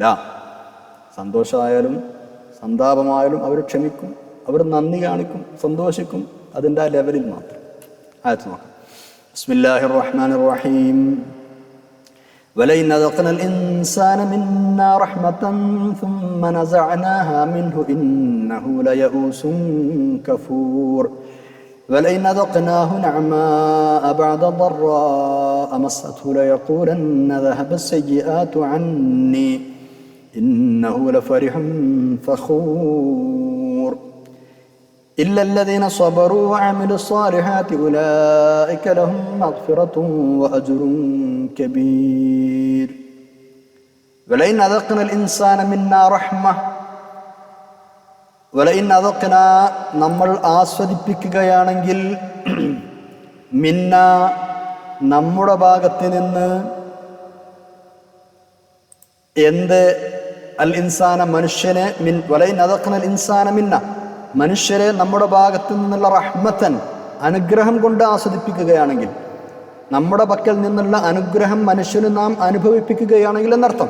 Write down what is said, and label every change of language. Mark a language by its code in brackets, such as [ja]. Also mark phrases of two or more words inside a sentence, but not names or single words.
[ml] സന്തോഷമായാലും സന്താപമായാലും അവർ ക്ഷമിക്കും, അവർ നന്ദി കാണിക്കും, സന്തോഷിക്കും. അതിൻ്റെ ആ ലെവലിൽ മാത്രം. ആയത്ത് നോക്കാം. [ar] بسم الله الرحمن الرحيم. ولئن أذقنا الإنسان منا رحمة ثم نزعناها منه إنه ليئوس كفور. ولئن أذقناه نعماء بعد ضراء مسته ليقولن ذهب السيئات عني إنه لفرح فخور إلا الذين صبروا وعملوا الصالحات أولئك لهم مغفرة وأجر كبير. ولئن أذقنا الإنسان منا رحمة. ولئن أذقنا [ml] നമ്മൾ ആസ്വദിപ്പിക്കുകയാണെങ്കിൽ മിന്ന നമ്മുടെ ഭാഗത്ത് നിന്ന് എന്ത് [ar] الإنسان [ml] മനുഷ്യനെ [ar] ولئن أذقنا الإنسان منا [ml] മനുഷ്യരെ നമ്മുടെ ഭാഗത്ത് നിന്നുള്ള റഹ്മത്തൻ അനുഗ്രഹം കൊണ്ട് ആസ്വദിപ്പിക്കുകയാണെങ്കിൽ, നമ്മുടെ പക്കൽ നിന്നുള്ള അനുഗ്രഹം മനുഷ്യന് നാം അനുഭവിപ്പിക്കുകയാണെങ്കിൽ എന്നർത്ഥം.